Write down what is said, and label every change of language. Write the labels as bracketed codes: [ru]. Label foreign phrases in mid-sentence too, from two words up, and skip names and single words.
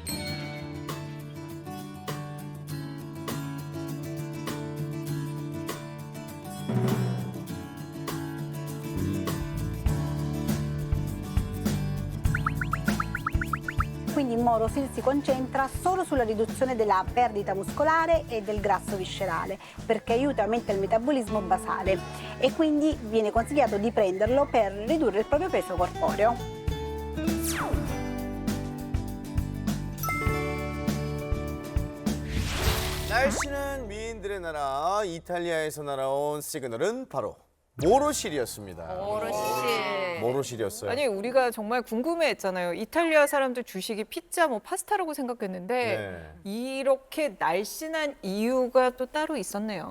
[it] Quindi il Morosil si concentra solo sulla riduzione della perdita muscolare e del grasso viscerale, perché aiuta e aumenta il metabolismo basale e quindi viene consigliato di prenderlo per ridurre il proprio peso corporeo. [ko] 날씬한 미인들의 나라 이탈리아에서 날아온 시그널은 바로 모로실이었습니다. 모로실이었어요. 아니 우리가 정말 궁금해했잖아요. 이탈리아 사람들 주식이 피자, 뭐 파스타라고 생각했는데 이렇게 날씬한 이유가 또 따로 있었네요.